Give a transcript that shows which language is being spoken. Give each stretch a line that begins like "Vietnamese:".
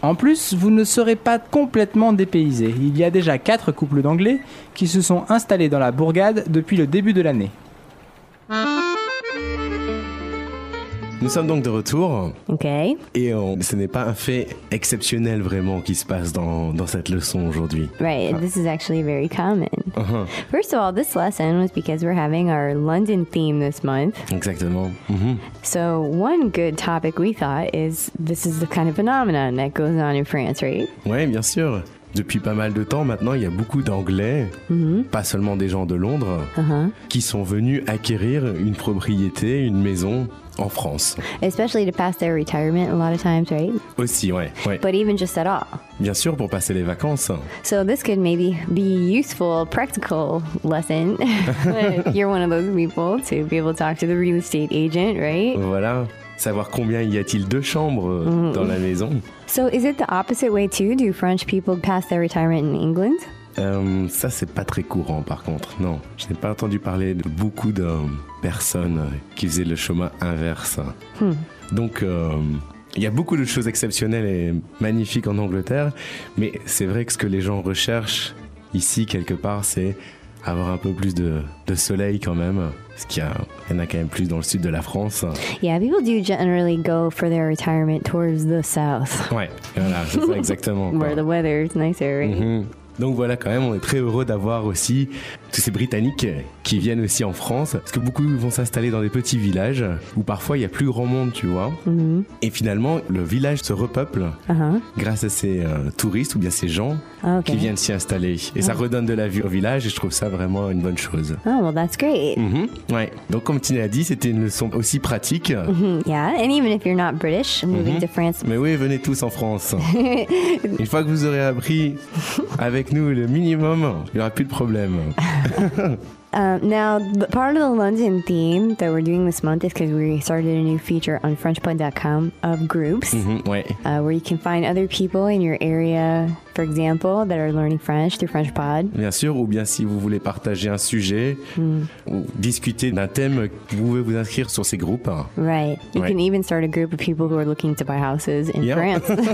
French: En plus, vous ne serez pas complètement dépaysé. Il y a déjà 4 couples d'anglais qui se sont installés dans la bourgade depuis le début de l'année. Nous sommes donc de retour. Ok. Et ce n'est pas un fait exceptionnel vraiment qui se passe dans cette leçon aujourd'hui.
English: Right, this is actually very common. Uh-huh. First of all, this lesson was because we're having our London theme this month.
French: Exactement. Mm-hmm.
English: So one good topic we thought is this is the kind of phenomenon that goes on in France, right?
French: Ouais, bien sûr. Depuis pas mal de temps maintenant, il y a beaucoup d'Anglais, pas seulement des gens de Londres, qui sont venus acquérir une propriété, une maison en France.
English: Especially to pass their retirement a lot of times, right?
French: Aussi, ouais.
English: But even just at all.
French: Bien sûr, pour passer les vacances.
English: So this could maybe be a useful, practical lesson. You're one of those people to be able to talk to the real estate agent, right?
French: Voilà. Savoir combien y a-t-il de chambres dans la maison.
English: So is it the opposite way too? Do French people pass their retirement in England?
French: Ça, c'est pas très courant, par contre, non. Je n'ai pas entendu parler de beaucoup de personnes qui faisaient le chemin inverse. Donc, il y a beaucoup de choses exceptionnelles et magnifiques en Angleterre, mais c'est vrai que ce que les gens recherchent ici, quelque part, c'est avoir un peu plus de soleil quand même, parce qu'il y en a quand même plus dans le sud de la France.
English: Yeah, people do generally go for their retirement towards the south.
French: Ouais, voilà, c'est ça exactement.
English: Where the weather is nicer, right? Mm-hmm.
French: Donc voilà, quand même, on est très heureux d'avoir aussi tous ces Britanniques qui viennent aussi en France, parce que beaucoup vont s'installer dans des petits villages où parfois il n'y a plus grand monde, tu vois. Mm-hmm. Et finalement, le village se repeuple grâce à ces touristes ou bien ces gens qui viennent s'y installer. Et ça redonne de la vie au village et je trouve ça vraiment une bonne chose.
English: Oh, well, that's great. Mm-hmm. Ouais.
French: Donc comme Tina a dit, c'était une leçon aussi pratique. Mm-hmm.
English: Yeah, and even if you're not British, moving to France.
French: Mais oui, venez tous en France. Une fois que vous aurez appris avec nous le minimum, il n'y aura plus de problème.
English: Now, part of the London theme that we're doing this month is because we started a new feature on Frenchpod.com of groups, where you can find other people in your area, for example, that are learning French through Frenchpod.
French: Bien sûr, ou bien si vous voulez partager un sujet, ou discuter d'un thème, vous pouvez vous inscrire sur ces groupes.
English: Right. You can even start a group of people who are looking to buy houses in France.